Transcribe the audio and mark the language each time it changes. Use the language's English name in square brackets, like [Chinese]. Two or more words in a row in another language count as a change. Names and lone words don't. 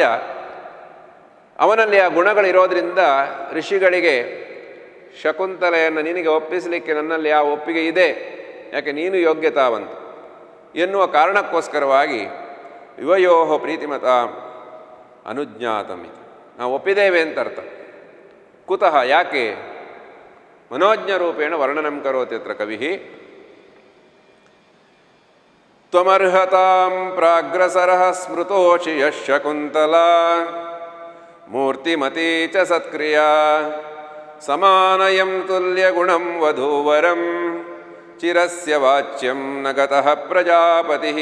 [Kannada] ಅವನಲ್ಲಿ ಆ ಗುಣಗಳಿರೋದ್ರಿಂದ ಋಷಿಗಳಿಗೆ ಶಕುಂತಲೆಯನ್ನು ನಿನಗೆ ಒಪ್ಪಿಸಲಿಕ್ಕೆ ನನ್ನಲ್ಲಿ ಆ ಒಪ್ಪಿಗೆ ಇದೆ, ಯಾಕೆ ನೀನು ಯೋಗ್ಯತಾವಂತ ಎನ್ನುವ ಕಾರಣಕ್ಕೋಸ್ಕರವಾಗಿ [Sanskrit] ಯುವಯೋ ಪ್ರೀತಿಮತ ಅನುಜ್ಞಾತಂ [Kannada] ಇದು ನಾವು ಒಪ್ಪಿದ್ದೇವೆ ಅಂತ ಅರ್ಥ. [Sanskrit] ಕುತಃ ಯಾಕೆ? ಮನೋಜ್ಞ ರೂಪೇಣ ವರ್ಣನಂ ಕರೋತಿ ಅತ್ರ ಕವಿ. ತ್ವಮರ್ಹತಾಂ ಪ್ರಾಗ್ರಸರಃ ಸ್ಮೃತೋಷಿ ಯಶ್ ಶಕುಂತಲಾ ಮೂರ್ತಿಮತೀ ಚ ಸತ್ಕ್ರಿಯಾ ಸಮಾನಯಂ ತುಲ್ಯಗುಣಂ ವಧೂವರಂ ಚಿರಸ್ಯ ವಾಚ್ಯಂ ನ ಗತಃ ಪ್ರಜಾಪತಿಃ.